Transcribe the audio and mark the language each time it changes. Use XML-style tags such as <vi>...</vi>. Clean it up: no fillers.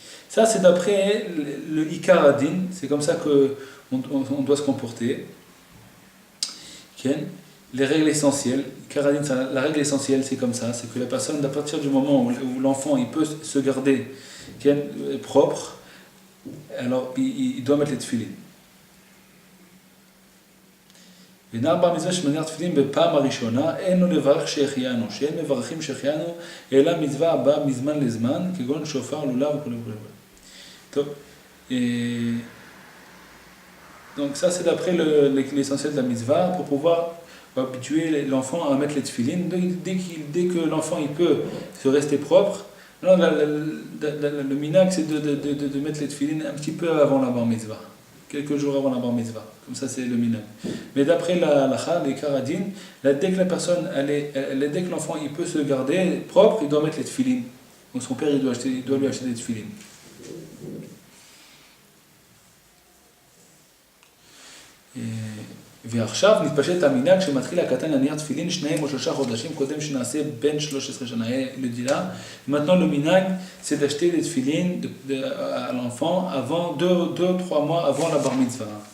<fr>Ça c'est d'après le Ikar Adin, c'est comme ça qu'on doit se comporter. Les règles essentielles, la règle essentielle c'est comme ça, c'est que la personne à partir du moment où l'enfant il peut se garder propre, alors il doit mettre les tefilin.</fr> <he>ונער בר מצווה שמניח תפילין בפעם הראשונה, אין לו לברך שהחיינו, שאין מברכים שהחיינו, אלא מצווה הבאה מזמן לזמן, כגון שופר, לולב וכו' וכו'.</he> <fr>טוב, donc ça c'est d'après l'essentiel de la mitzvah, pour pouvoir habituer l'enfant à mettre les tefilin. Dès que l'enfant il peut se rester propre, alors le minhag c'est de mettre les tefilin un petit peu avant la bar mitzvah. Quelques jours avant la bar mitzvah, comme ça c'est le minhag. Mais d'après la halakha, les karadin, dès que la personne, dès que l'enfant il peut se garder propre, il doit mettre les tefilin. Donc son père il doit lui acheter des tefilin.</fr> <he>ועכשיו נתפשט המנהג שמתחיל הקטן להניח תפילין 2 או 3 חודשים קודם שנעשה בין 13 שנה לדילה.</he> <fr>Maintenant le minhag c'est d'acheter des tefilin à l'enfant avant 2-3 mois avant la bar mitzvah.</fr>